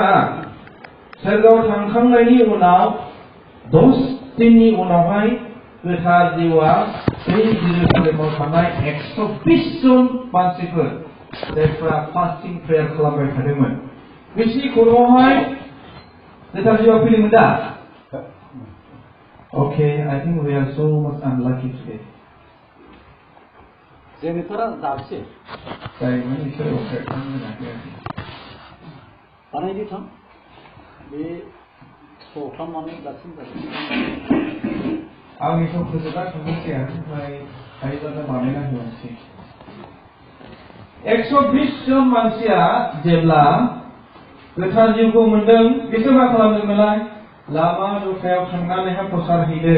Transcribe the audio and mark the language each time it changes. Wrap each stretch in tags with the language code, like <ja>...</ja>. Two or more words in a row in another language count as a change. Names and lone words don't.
<brx>सोरगोआव थांखांनायनि उनाव 10 दिननि उनावहाय गोथार जिउआ बै जेरुसालेमाव थानाय 120 जन मानसिफोर जायफ्रा फास्टिं प्रेयार खालामबाय थादोंमोन बिसोरनि खर'आवहाय गोथार जिउआ फैदोंमोन दा</brx> <en>Okay, I think we are so much unlucky today.</en> <brx>जेनिफोरा दाबसे जायमोन इसोर अफार खालामनो बानायदि थां बे खालामनानै दासिम आंनिखौ फोजोबना थांनोसै ओमफ्राय हायोबा दा बानायना होनोसै 120 जन मानसिया जेब्ला गोथार जिउखौ मोनदों बिसोर मा खालामदोंमोनलाय लामा दथायाव थांनानैहाय प्रसारहैदों</brx>